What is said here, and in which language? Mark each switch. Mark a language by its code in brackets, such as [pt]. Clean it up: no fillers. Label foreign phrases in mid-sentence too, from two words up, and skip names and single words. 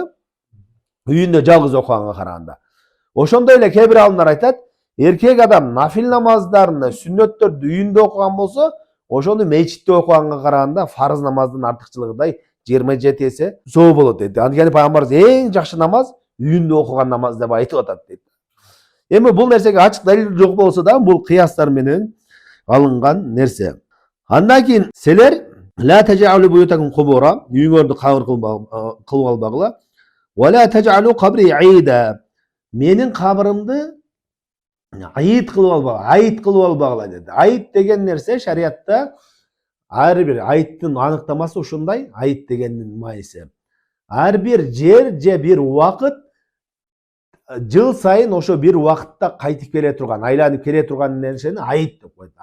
[ky] Үйүндө жалгыз окуганга караганда. Ошондой эле кээ бир алымдар айтат, эркек адам нафил намаздарын, сүннөттөрдү үйүндө окуган болсо, ошону мечитте окуганга караганда фарыз намаздын артыкчылыгыдай 27 эсе зоо болот дейт. Анткени пайгамбарыбыз эң жакшы намаз үйүндө окуган намаз деп айтып атат дейт. Эми бул нерсеге ачык далил жок болсо да, бул кыястар менен алынган нерсе. Андан кийин силер [ar] لا تجعلوا بيوتكم قبورا, [ky] үйүңөрдү кабыр кылып албагыла. [ar] ولا تجعلوا قبري عيدا. [ky] Менин кабырымды айыт кылып албагыла деди. Айыт деген нерсе шариатта ар бир айыттын аныктамасы ушундай, айыт дегендин мааниси. Ар бир жер же бир убакыт жыл сайын ошо бир убакытта кайтып келе турган, айланып келе турган нерсени айыт деп коет.